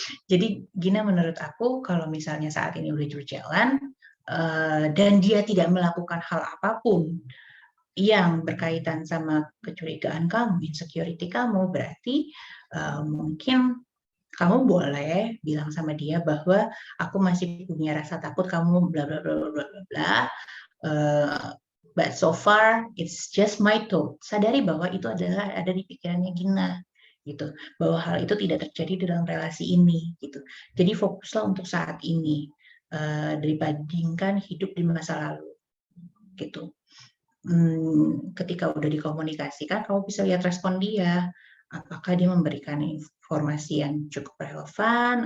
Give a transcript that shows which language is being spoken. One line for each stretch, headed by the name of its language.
Indonesian: Jadi Gina menurut aku kalau misalnya saat ini udah berjalan dan dia tidak melakukan hal apapun yang berkaitan sama kecurigaan kamu, insecurity kamu, berarti mungkin kamu boleh bilang sama dia bahwa aku masih punya rasa takut kamu bla bla bla bla bla.
English: But so far it's just my thought.
Indonesian: Sadari bahwa itu adalah ada di pikirannya Gina, gitu. Bahwa hal itu tidak terjadi dalam relasi ini, gitu. Jadi fokuslah untuk saat ini dibandingkan hidup di masa lalu, gitu. Ketika udah dikomunikasikan, kamu bisa lihat respon dia. Apakah dia memberikan informasi yang cukup relevan?